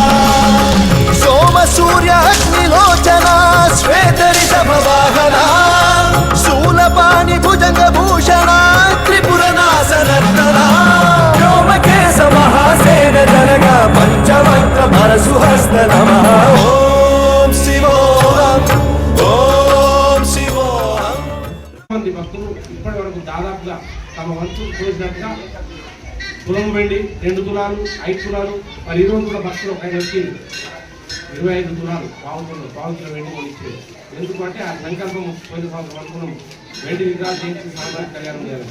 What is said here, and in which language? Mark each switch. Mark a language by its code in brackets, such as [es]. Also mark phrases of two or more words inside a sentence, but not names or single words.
[sa] सोम सूर्य अग्निलोचना श्वेत ऋषभ वाहना शूलपाणि भुजंग भूषणा त्रिपुरनाशनर्तना व्योमकेश महासेन जनगा पंचवक्त्र परशुहस्त नमः ओम शिवोऽहं ओम शिवोऽहं [te] మంది భక్తులు ఇప్పటి వరకు దాదాపుగా తమ వంతు చేసినట్టుగా తులం వెండి 2 తులాలు 5 తులాలు మరి ఈ రోజు కూడా భక్తులు ఒక వ్యక్తి 25 తులాలు పావు కిలో వెండి కొనిచ్చారు. ఎందుకంటే ఆ సంకల్పం పోయిన సంవత్సరం అనుకున్నాం వెండి విగ్రహాలు చేయించి సామాజిక కళ్యాణం చేయాలి.